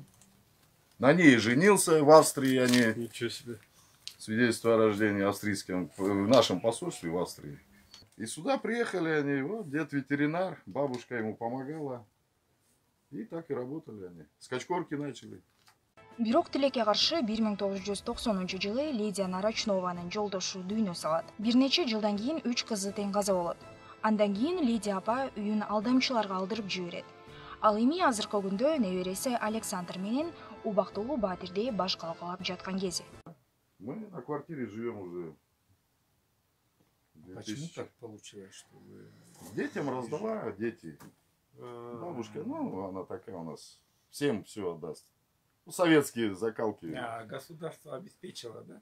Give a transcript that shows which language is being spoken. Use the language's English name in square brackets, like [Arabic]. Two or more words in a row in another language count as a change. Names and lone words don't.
[Russian] На ней женился в Австрии, они... Ничего себе. Свидетельство о рождении австрийском, в нашем посольстве в Австрии. И сюда приехали они, вот дед ветеринар, бабушка ему помогала. И так и работали они. С качкорки начали. [Kyrgyz] Бирок тилекке каршы 1990 жылы Лидия Нарочнованын жолдошу дүйнө салат. Бир нече жылдан кийин 3 кызы тең каза болот. Андан кийин Лидия апа үйүн алдамчыларга алдырып жиберет. Ал эми азыркы күндө небереси Александр менен убактылуу батирде баш калкалап жаткан кези. [Russian] Мы на квартире живем уже. Почему так получилось, что вы... Детям раздала, дети. Бабушка, ну, она такая у нас. Всем все отдаст. Ну, советские закалки. А государство обеспечило, да?